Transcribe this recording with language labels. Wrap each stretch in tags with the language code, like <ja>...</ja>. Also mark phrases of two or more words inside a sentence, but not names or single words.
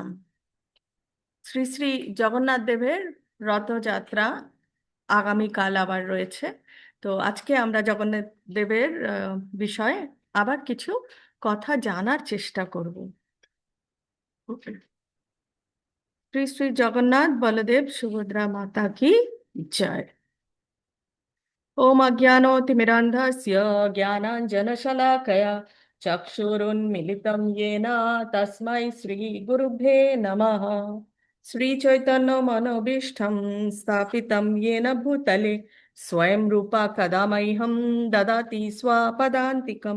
<bn>শ্রী শ্রী জগন্নাথ দেবের রথযাত্রা আগামীকাল আবার রয়েছে। তো আজকে আমরা জগন্নাথ দেবের বিষয়ে আবার কিছু কথা জানার চেষ্টা করব। শ্রী শ্রী জগন্নাথ বলদেব সুভদ্রা মাতা কি জয়।</bn> <sa>ओम अज्ञानोतिमिरान्धस्य ज्ञानाञ्जनशलाकया चक्षुरुन्मिलितं येन तस्मै श्रीगुरुभ्ये नमः। श्रीचैतन्यमनोभीष्टं स्थापितं येन भूतले स्वयं रूपा कदा मह्यं ददाति स्वपदान्तिकं।</sa>